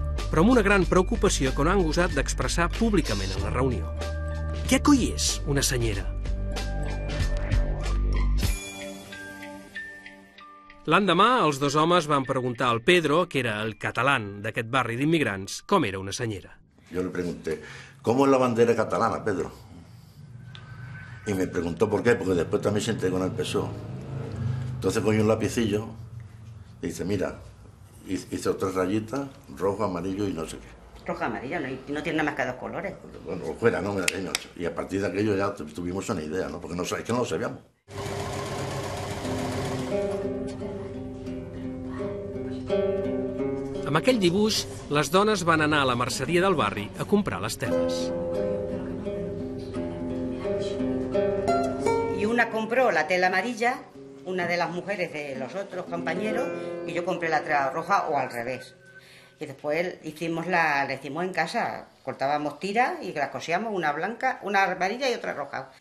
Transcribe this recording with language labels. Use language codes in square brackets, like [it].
[ca] Però amb una gran preocupació que no han gosat d'expressar públicament en la reunió. Què coi és una senyera? L'endemà, els dos homes van preguntar al Pedro, que era el catalán d'aquest barri d'inmigrants, com era una senyera. [es] Yo le pregunté, ¿cómo es la bandera catalana, Pedro? Y me preguntó por qué, porque después también se integró con el PSOE. Entonces cogió un lapicillo y dice, mira, hizo 3 rayitas, rojo, amarillo y no sé qué. Rojo, amarillo, no tiene nada más que 2 colores. Bueno, fuera, ¿no? Y a partir de aquello ya tuvimos una idea, ¿no? Porque es que no lo sabíamos. [ca] Amb aquell dibuix, les dones van anar a la merceria del barri a comprar les teles. [es] Y una compró la tela amarilla, una de las mujeres de los otros compañeros, y yo compré la tela roja o al revés. Y después la hicimos en casa, cortábamos tiras y las cosíamos, una blanca, una amarilla y otra roja.